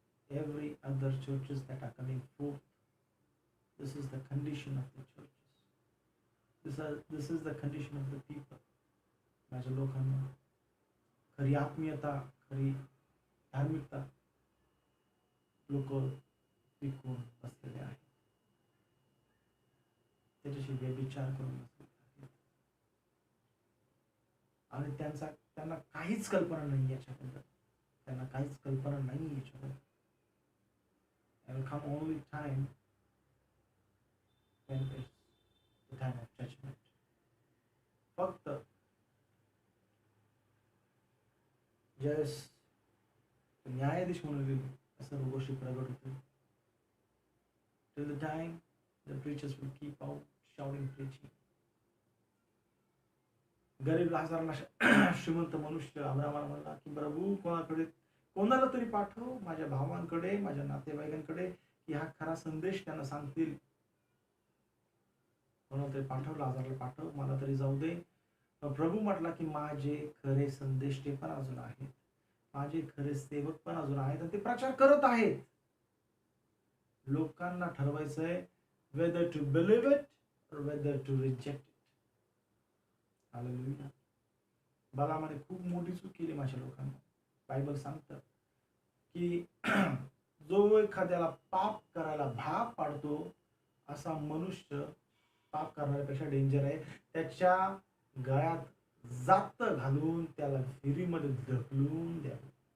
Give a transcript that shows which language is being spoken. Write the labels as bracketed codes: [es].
[en] Every other churches that are coming forth, this is the condition of the churches. This is the condition of the people. [mr] माझ्या लोकांना खरी आत्मीयता, खरी धार्मिकता लोक विकून बसलेले आहेत, त्याच्याशी व्यभिचार करून बसलेले आहेत आणि त्यांना काहीच कल्पना नाही याच्याबद्दल, त्यांना काहीच कल्पना नाही याच्याबद्दल. [en] There will come only time when it's the time of judgment. [mr] फक्त ज्यावेळेस न्यायाधीश म्हणून सर्व गोष्टी प्रगट होतील. [en] Till the time the preachers will keep out shouting, preaching. [mr] गरीब लाजारला श्रीमंत मनुष्य अब्रामाला म्हणला की प्रभू कोणाला तरी पाठव, माझ्या भावांकडे, माझ्या नातेवाईकांकडे, की हा खरा संदेश त्यांना सांगतील. कोणाला तरी पाठव, लाजारला पाठव, मला तरी जाऊ दे. प्रभू म्हटला की माझे खरे संदेश ते पण अजून आहेत, माझे खरे सेवक पण अजून आहेत आणि ते प्रचार करत आहेत. लोकांना ठरवायचंय [en] whether to believe it or whether to reject it. [mr] Hallelujah. बालामाने खूप मोठी चूक केली माझ्या लोकांना. बायबल सांगतं की जो एखाद्याला पाप करायला भाग पाडतो असा मनुष्य पाप करण्यापेक्षा डेंजर आहे. त्याच्या गळ्यात जात घालून त्याला विहिरीमध्ये ढकलून द्यावं.